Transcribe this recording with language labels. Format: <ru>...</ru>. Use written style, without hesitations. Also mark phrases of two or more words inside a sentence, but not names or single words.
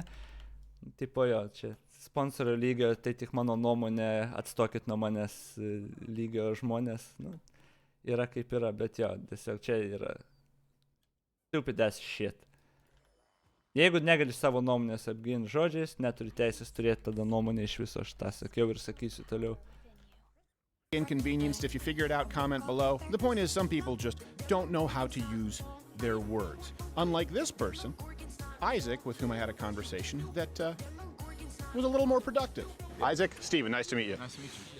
<lt>Tipo čia sponsorio lygio, tai tik mano nuomonė, atstokit nuo manęs lygio žmonės. Yra kaip yra, bet tiesiog čia yra</lt> <en>stupid ass shit.</en> <lt>Jeigu negali savo nuomonės apginti žodžiais, neturi teisės turėti tada nuomonę iš viso, aš tą sakiau ir sakysiu toliau.</lt> <en>Inconvenienced. If you figure it out, comment below. The point is, some people just don't know how to use their words. Unlike this person, Isaac, with whom I had a conversation that was a little more productive. Isaac, Steven, nice to meet you. Nice to meet you.</en>